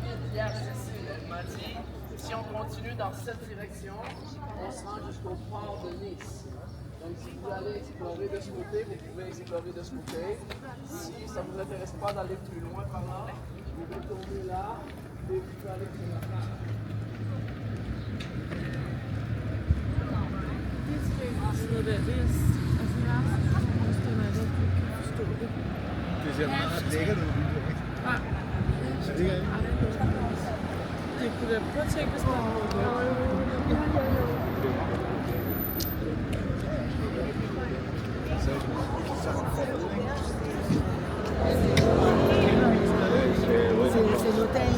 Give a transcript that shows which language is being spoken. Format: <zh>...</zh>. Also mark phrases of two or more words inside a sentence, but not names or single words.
<fr>Hier, Cécile m'a dit, si on continue dans cette direction, on se rend jusqu'au port de Nice. Donc si vous allez explorer de ce côté, vous pouvez explorer de ce côté. Si ça ne vous intéresse pas d'aller plus loin par là, vous pouvez tourner là et vous pouvez aller plus loin.</fr> <da>Det ser meget lækkert ud. Nej. Så det er Det kunne da prøve at tænke, hvis man</da> <fr>c'est l'hôtel.</fr>